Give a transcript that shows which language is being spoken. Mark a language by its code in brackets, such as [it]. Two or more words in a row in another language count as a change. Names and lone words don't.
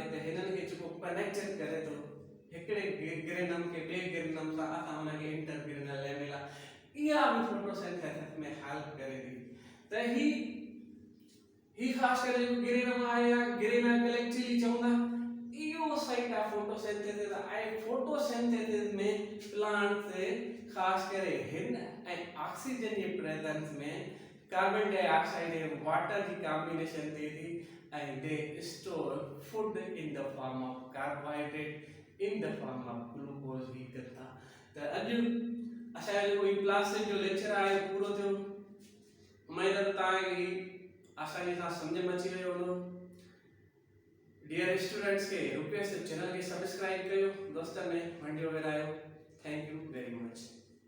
[sd] त हिननि खे जेको कनेक्शन करे थो हिकिड़े ग्रेनम खे ॿिए ग्रेनम सां असां उनखे [en] intergranal lamella [sd] इहा बि फोटोसिंथेसिस में हेल्प करे थी। त ही ख़ासि करे जेको गिरेनम आहे या [en] grana collectively [sd] चवंदा इहो [en] site of photosynthesis [sd] ऐं फोटोसिंथेसिस में प्लांट से ख़ासि करे हिन ऐं ऑक्सीजन जे प्रेजेंस में [en] carbon dioxide [sd] ऐं वाटर जी कॉम्बिनेशन थिए थी [en] and they store food in the form of carbohydrate in the form of glucose [sd] ही करता। त अॼु असांजो कोई प्लास्टिक जो लेक्चर आहे पूरो थियो। उम्मीद आहे तव्हांखे आसानी सां सम्झ में अची वियो हूंदो। [en] dear students [sd] के [en] request channel [sd] के सब्सक्राइब कयो दोस्तन में वंडियो विरायो। [en] Thank you very much.